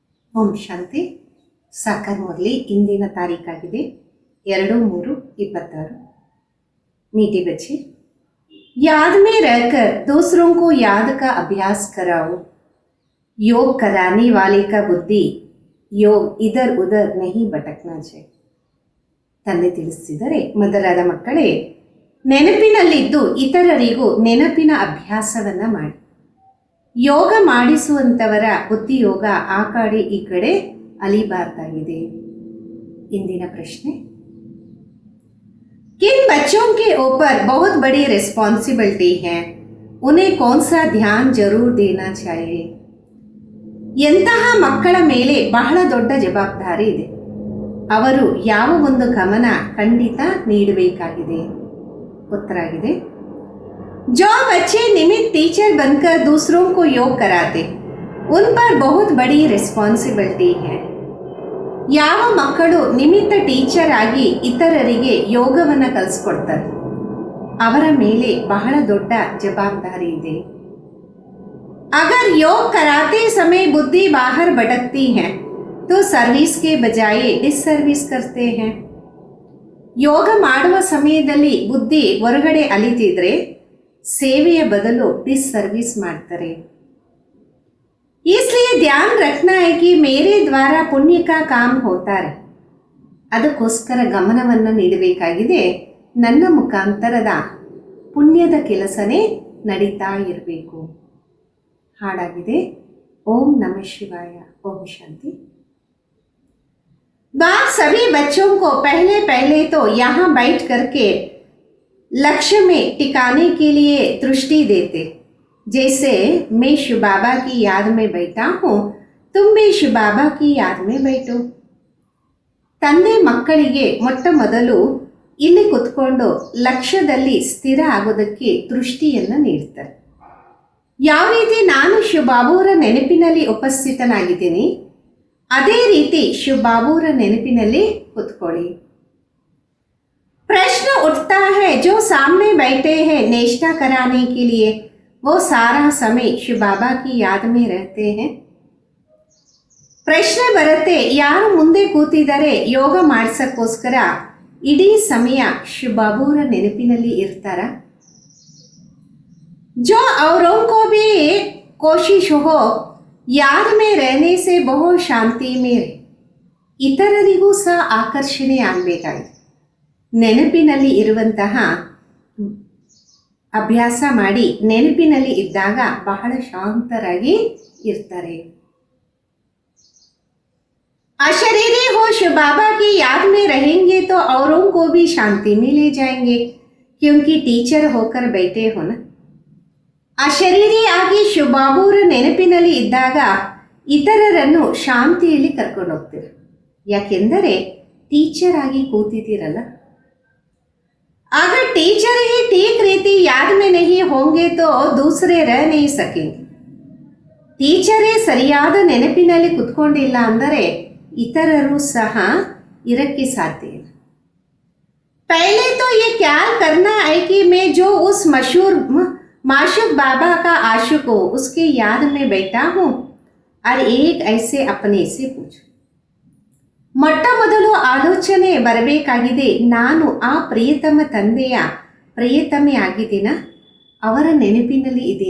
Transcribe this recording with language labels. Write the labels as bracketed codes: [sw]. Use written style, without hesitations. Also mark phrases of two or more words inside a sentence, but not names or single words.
[kn] ಓಂ ಶಾಂತಿ. ಸಾಕಾರ ಮುರಳಿ ಇಂದಿನ ತಾರೀಕಾಗಿದೆ 2/3/26. [hi] मीठे बच्चे, याद में रहकर दूसरों को याद का अभ्यास कराओ. योग कराने वाले का बुद्धि योग इधर उधर नहीं भटकना चाहिए. [kn] ತಂದೆ ತಿಳಿಸಿದರೆ, ಮೊದಲಾದ ಮಕ್ಕಳೇ, ನೆನಪಿನಲ್ಲಿದ್ದು ಇತರರಿಗೂ ನೆನಪಿನ ಅಭ್ಯಾಸವನ್ನು ಮಾಡಿ. ಯೋಗ ಮಾಡಿಸುವಂಥವರ ಬುದ್ಧಿಯೋಗ ಆ ಕಡೆ ಈ ಕಡೆ ಅಲಿಬಾರ್ದಾಗಿದೆ. ಇಂದಿನ ಪ್ರಶ್ನೆ, [hi] किन बच्चों के ऊपर बहुत बड़ी रिस्पॉन्सिबिलिटी है, उन्हें कौन सा ध्यान जरूर देना चाहिए? [kn] ಎಂತಹ ಮಕ್ಕಳ ಮೇಲೆ ಬಹಳ ದೊಡ್ಡ ಜವಾಬ್ದಾರಿ ಇದೆ, ಅವರು ಯಾವ ಒಂದು ಗಮನ ಖಂಡಿತ ನೀಡಬೇಕಾಗಿದೆ? ಉತ್ತರ ಆಗಿದೆ, [hi] जो बच्चे निमित्त टीचर बनकर दूसरों को योग कराते उन पर बहुत बड़ी रिस्पॉन्सिबिलिटी है. [kn] ಯಾವ ಮಕ್ಕಳು ನಿಮಿತ್ತ ಟೀಚರ್ ಆಗಿ ಇತರರಿಗೆ ಯೋಗವನ್ನು ಕಲಿಸ್ಕೊಡ್ತಾರೆ, ಅವರ ಮೇಲೆ ಬಹಳ ದೊಡ್ಡ ಜವಾಬ್ದಾರಿ ಇದೆ. [hi] अगर योग कराते समय बुद्धि बाहर भटकती है तो सर्विस के बजाय डिसर्विस करते हैं. [kn] ಯೋಗ ಮಾಡುವ ಸಮಯದಲ್ಲಿ ಬುದ್ಧಿ ಹೊರಗಡೆ ಅಲಿತಿದ್ರೆ ಸೇವೆಯ ಬದಲು ಡಿಸ್ಸರ್ವಿಸ್ ಮಾಡ್ತಾರೆ. [hi] इसलिए ध्यान रखना है कि मेरे द्वारा पुण्य का काम होता है. [kn] ಅದಕ್ಕೋಸ್ಕರ ಗಮನವನ್ನು ನೀಡಬೇಕಾಗಿದೆ, ನನ್ನ ಮುಖಾಂತರದ ಪುಣ್ಯದ ಕೆಲಸನೇ ನಡೀತಾ ಇರಬೇಕು. ಹಾಡಾಗಿದೆ. ಓಂ ನಮಃ ಶಿವಾಯ. ಓಂ ಶಾಂತಿ. [hi] बाप सभी बच्चों को पहले पहले तो यहाँ बैठ करके लक्ष्य में टिकाने के लिए दृष्टि देते. जैसे मैं शिव बाबा की याद में बैठा हूँ, तुम भी शिव बाबा की याद में बैठो. [kn] ತಂದೆ ಮಕ್ಕಳಿಗೆ ಮೊಟ್ಟ ಮೊದಲು ಇಲ್ಲಿ ಕುತ್ಕೊಂಡು ಲಕ್ಷ್ಯದಲ್ಲಿ ಸ್ಥಿರ ಆಗೋದಕ್ಕೆ ದೃಷ್ಟಿಯನ್ನು ನೀಡ್ತಾರೆ. ಯಾವ ರೀತಿ ನಾನು ಶಿವ ಬಾಬುವರ ನೆನಪಿನಲ್ಲಿ ಉಪಸ್ಥಿತನಾಗಿದ್ದೀನಿ, ಅದೇ ರೀತಿ ಶಿವ ಬಾಬುವರ ನೆನಪಿನಲ್ಲಿ ಕುತ್ಕೊಳ್ಳಿ. [hi] प्रश्न उठता है, जो सामने बैठे हैं नेष्टा कराने के लिए, वो सारा समय शिव बाबा की याद में रहते हैं. [kn] ಪ್ರಶ್ನೆ ಬರುತ್ತೆ, ಯಾರು ಮುಂದೆ ಕೂತಿದ್ದಾರೆ ಯೋಗ ಮಾಡಿಸೋಕ್ಕೋಸ್ಕರ ಇಡೀ ಸಮಯ ಶಿವ ಬಾಬುವರ ನೆನಪಿನಲ್ಲಿ ಇರ್ತಾರ? [hi] जो औरों को भी कोशिश हो याद में रहने से बहुत ಶಾಂತಿ में रहे. [kn] ಇತರರಿಗೂ ಸಹ ಆಕರ್ಷಣೆ ಆಗಬೇಕಾಗಿದೆ. ನೆನಪಿನಲ್ಲಿ ಇರುವಂತಹ ಅಭ್ಯಾಸ ಮಾಡಿ ನೆನಪಿನಲ್ಲಿ ಇದ್ದಾಗ ಬಹಳ ಶಾಂತರಾಗಿ ಇರ್ತಾರೆ. [hi] अशरीरी हो शिव बाबा की याद में रहेंगे तो औरों को भी शांति में ले जाएंगे, क्योंकि टीचर होकर बैठे हो ना. [kn] ಅಶರೀರಿ ಆಗಿ ಶಿವ ಬಾಬುವರ ನೆನಪಿನಲ್ಲಿ ಇದ್ದಾಗ ಇತರರನ್ನು ಶಾಂತಿಯಲ್ಲಿ ಕರ್ಕೊಂಡು ಹೋಗ್ತೀರ, ಯಾಕೆಂದರೆ ಟೀಚರ್ ಆಗಿ ಕೂತಿದ್ದೀರಲ್ಲ. [hi] अगर टीचर ही ठीक रीति याद में नहीं होंगे तो दूसरे रह नहीं सकेंगे. [kn] ಟೀಚರೇ ಸರಿಯಾದ ನೆನಪಿನಲ್ಲಿ ಕುತ್ಕೊಂಡಿಲ್ಲ ಅಂದರೆ ಇತರರು ಸಹ ಇರಕ್ಕೆ ಸಾಧ್ಯ ಇಲ್ಲ. [hi] पहले तो ये ख्याल करना है कि मैं जो उस मशहूर माशूक बाबा का आशिक हो उसके याद में बैठा हूँ और एक ऐसे अपने से पूछो. [kn] ಮೊಟ್ಟ ಮೊದಲು ಆಲೋಚನೆ ಬರಬೇಕಾಗಿದೆ, ನಾನು ಆ ಪ್ರಿಯತಮ ತಂದೆಯ ಪ್ರಿಯತಮೆ ಆಗಿದ್ದೀನ, ಅವರ ನೆನಪಿನಲ್ಲಿ ಇದ್ದೀನ?